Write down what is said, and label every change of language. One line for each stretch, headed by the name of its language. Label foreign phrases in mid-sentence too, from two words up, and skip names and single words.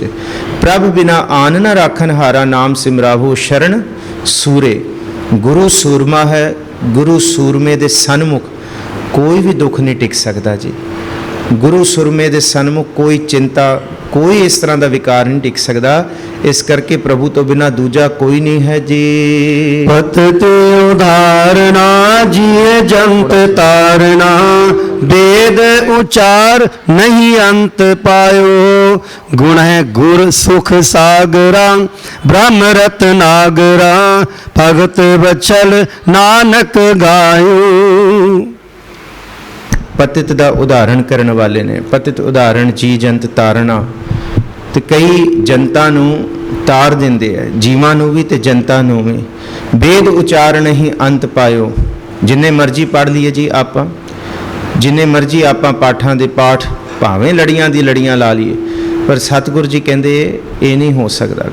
Braj: ਪ੍ਰਭ ਬਿਨਾ ਆਨ ਨਾ ਰਾਖਣ ਹਾਰਾ, ਨਾਮ ਸਿਮਰਾਵੋ ਸ਼ਰਨ ਸੂਰੇ।
Punjabi: ਗੁਰੂ ਸੂਰਮਾ ਹੈ, ਗੁਰੂ ਸੂਰਮੇ ਦੇ ਸਨਮੁਖ ਕੋਈ ਵੀ ਦੁੱਖ ਨਹੀਂ ਟਿਕ ਸਕਦਾ ਜੀ। ਗੁਰੂ ਸੂਰਮੇ ਦੇ ਸਨਮੁਖ ਕੋਈ ਚਿੰਤਾ, ਕੋਈ ਇਸ ਤਰ੍ਹਾਂ ਦਾ ਵਿਕਾਰ ਨਹੀਂ ਟਿਕ ਸਕਦਾ। ਇਸ ਕਰਕੇ ਪ੍ਰਭੂ ਤੋਂ ਬਿਨਾ ਦੂਜਾ ਕੋਈ ਨਹੀਂ ਹੈ ਜੀ।
Braj: पतत उदाहरणा जिए जंत तारणा, वेद उचार नहीं अंत पायो, गुण है गुर सुख सागरा, ब्रह्म रत्नागरा, भगत बचल नानक गायो।
Punjabi: ਪਤਿਤ ਦਾ ਉਦਾਹਰਣ ਕਰਨ ਵਾਲੇ ਨੇ। ਪਤਿਤ ਉਦਾਹਰਣ ਜੀ ਜੰਤ ਤਾਰਨਾ, ਤੇ ਕਈ ਜਨਤਾ ਨੂੰ ਤਾਰ ਦਿੰਦੇ ਆ, ਜੀਵਾਂ ਨੂੰ ਵੀ ਤੇ ਜਨਤਾ ਨੂੰ ਵੀ। ਵੇਦ ਉਚਾਰ ਨਹੀਂ ਅੰਤ ਪਾਇਓ, ਜਿੰਨੇ ਮਰਜ਼ੀ ਪੜ੍ਹ ਲਈਏ ਜੀ ਆਪਾਂ, ਜਿੰਨੇ ਮਰਜ਼ੀ ਆਪਾਂ ਪਾਠਾਂ ਦੇ ਪਾਠ, ਭਾਵੇਂ ਲੜੀਆਂ ਦੀ ਲੜੀਆਂ ਲਾ ਲਈਏ, ਪਰ ਸਤਿਗੁਰੂ ਜੀ ਕਹਿੰਦੇ ਇਹ ਨਹੀਂ ਹੋ ਸਕਦਾ।